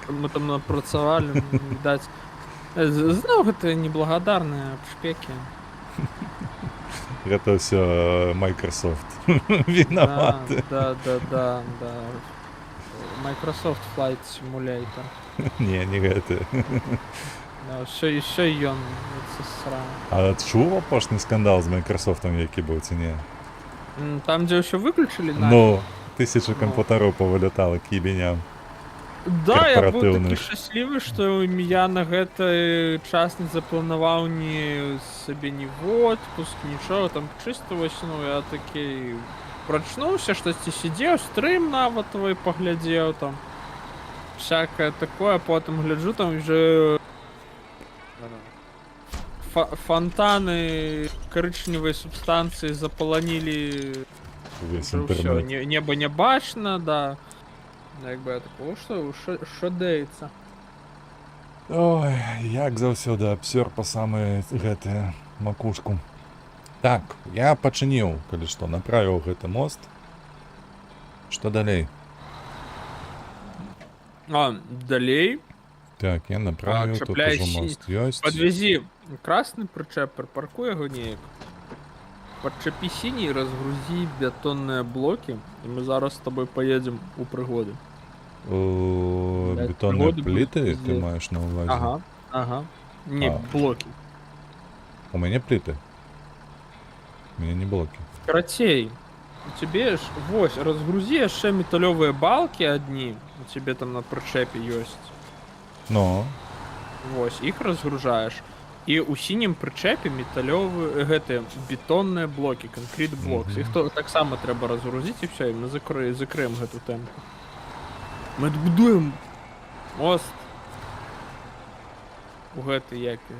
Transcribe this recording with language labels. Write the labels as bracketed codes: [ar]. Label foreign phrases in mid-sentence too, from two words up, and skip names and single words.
[be] Мы там напрацавалі, відаць. Зноў гэта неблагадарныя шпекі. Гэта ўсё Microsoft вінаваты. Да. Microsoft Flight Simulator. Не гэты. [uk] Що ён, це срано. [be] А чув апошні скандал з Microsoftом, які був ці ні? Там, дзе ўсё выключылі? Ну, 1000 кампутараў павылятала кібеням. Да, я быў такі шчаслівы, што я на гэты час не запланаваў ні сабе ні в отпуск, нічога, там чыста вось, ну, я такі прачнуўся, штосьці сидзеў, стрым нават твой паглядзеў, там, всякое такое, потым гляджу, там уже фонтаны карычневай субстанцыі запаланілі ўсё, неба не бачна, да. [uk] Як бы я такого, що дэецца? [be] Ой, як заўсёды абсёр па самай гэтыя макушку. Так, я пачыніў, калі што, направіў гэты мост. Што далей? Далей? Так, я направіў, тут ужо мост ёсць. Подвези красны прычэп, припаркуй яго неяк. Подчапі сіні і разгрузі бетонныя блокі, і мы зараз з тобой поедем у прыгоды. [ru] Бетонные плиты [be] ты маешь на увазе? Ага. Не, блоки. [ru] У меня плиты. У меня не блоки. [be] Карацей, у тебе ж, вось, разгрузи яшчэ металёвыя балки одни, у тебе там на прычэпе ёсць. Но. Вось, іх разгружаешь. І ў сінім прычэпе металёвыя, гэтыя бетонныя блокі, [en] concrete blocks. [be] Іх таксама трэба разгрузіць і все, і мы закрыем гэту тэму. Мы будуем мост у гэты як